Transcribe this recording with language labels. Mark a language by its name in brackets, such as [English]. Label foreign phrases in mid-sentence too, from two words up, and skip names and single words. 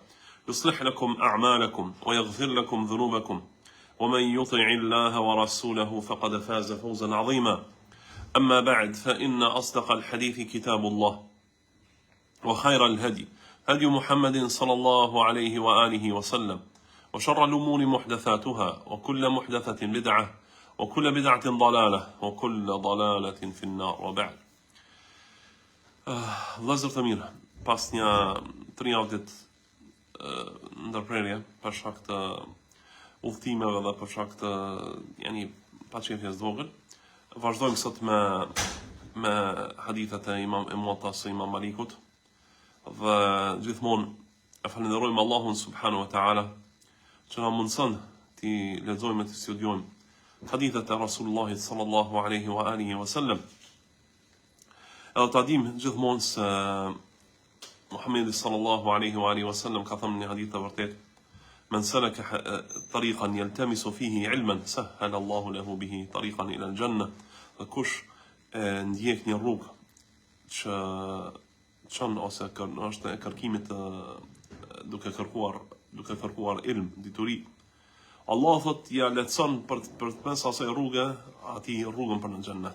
[Arabic] يصلح لكم أعمالكم ويغفر لكم ذنوبكم ومن يطع الله ورسوله فقد فاز فوزا عظيما أما بعد فإن أصدق الحديث كتاب الله وخير الهدي هدي محمد صلى الله عليه وآله وسلم وشر الأمور محدثاتها وكل محدثة بدعة وكل بدعة ضلالة وكل ضلالة في النار وبعد [Albanian] Vëllezër të mirë, pas një 3 javë ndërprerje për shkak të udhëtimeve dhe për shkak të paqefjes vogël, vazhdojmë sot me hadithet e Imam Muwatta's së Imam Malikut dhe gjithmonë e falenderojmë Allahun [Arabic] سبحانه وتعالى [Albanian] që na mundson të lexojmë dhe të studiojmë hadithet e Rasulullahit [Arabic] صلى الله عليه وآله وسلم. [Albanian] Edhe ta dim gjithmonë se Muhammedi [Arabic] صلى الله عليه وآله وسلم [Albanian] ka thënë në hadith të vërtet: [Arabic] "من سلك طريقا يلتمس فيه علما سهل الله له به طريقا إلى الجنة." [Albanian] Dhe kush ndjek një rrugë që çon ose është e kërkimit duke kërkuar ilm, dituri, Allah thot ja lehtëson për mes asaj rruge atij rrugën për në xhennet.